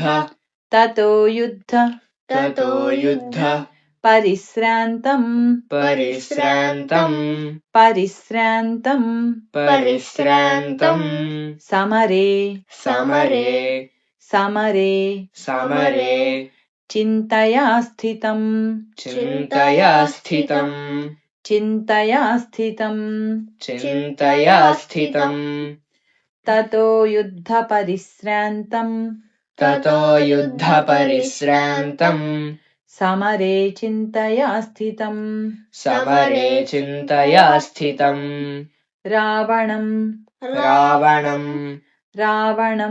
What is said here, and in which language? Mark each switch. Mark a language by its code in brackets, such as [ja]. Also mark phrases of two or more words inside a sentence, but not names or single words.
[sa] తతో యుద్ధ తతో యుద్ధ పరిశ్రాంతం పరిశ్రాంతం పరిశ్రాంతం పరిశ్రాంతం సమరే సమరే సమరే సమరే చింతయా స్థితం చింతయా స్థితం చింతయా స్థితం చింతయా స్థితం తతో యుద్ధ పరిశ్రాంతం తతో యుద్ధ పరిశ్రాంతం సమరే చింతయా స్థితం సమరే చింతయా స్థితం రావణం రావణం రావణం